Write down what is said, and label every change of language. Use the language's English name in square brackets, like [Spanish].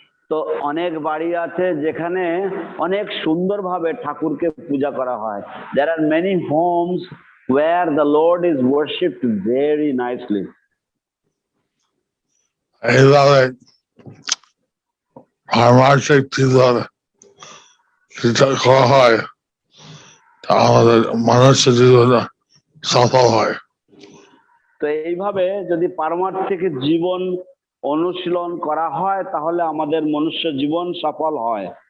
[Bangla] তো অনেক বাড়ি আছে যেখানে অনেক সুন্দরভাবে ঠাকুরকে পূজা করা হয়। [English] There are many homes where the Lord is worshipped very nicely. [Bangla] এইভাবে পারমার্থিক জীবন করা হয় আমাদের মানুষের জীবনে সফল হয়। তো এইভাবে যদি পারমার্থিক জীবন অনুশীলন করা হয় তাহলে আমাদের মনুষ্য জীবন সফল হয়।